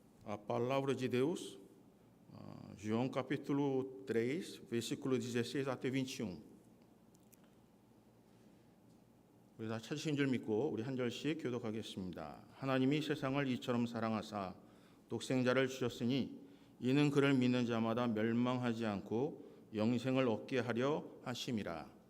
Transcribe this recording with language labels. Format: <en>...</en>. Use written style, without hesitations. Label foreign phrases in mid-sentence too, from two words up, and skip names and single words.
<pt>A palavra de Deus, João capítulo 3, versículo 16 até 21.</pt> <ko>우리 다 찾으신 줄 믿고 우리 한 절씩 교독하겠습니다. 하나님이 세상을 이처럼 사랑하사 독생자를 주셨으니 이는 그를 믿는 자마다 멸망하지 않고 영생을 얻게 하려 하심이라.</ko>